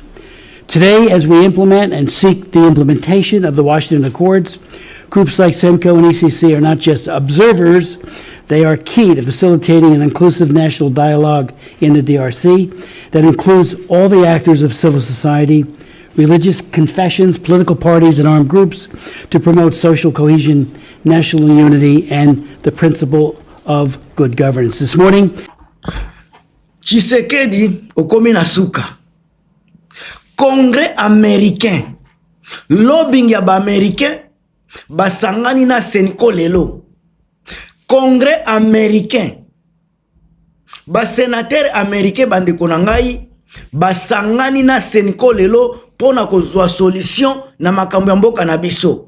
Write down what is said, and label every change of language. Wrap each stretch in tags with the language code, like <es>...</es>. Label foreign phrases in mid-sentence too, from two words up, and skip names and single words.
<en>Today, as we implement and seek the implementation of the Washington Accords, groups like CENCO and ECC are not just observers, they are key to facilitating an inclusive national dialogue in the DRC that includes all the actors of civil society, religious confessions, political parties, and armed groups to promote social cohesion, national unity, and the principle of good governance. This morning,</en> <ln>Tshisekedi okomi na suka.</ln> <fr>Congrès américain,</fr> <ln>lobbying ya ba américain, basangani na Senko lelo.</ln> <fr>Congrès américain,</fr> <ln>ba</ln> <fr>sénateur américain</fr> <ln>bandeko na ngai, basangani na Senko lelo pona kozwa solution na makambo ya mboka na biso.</ln>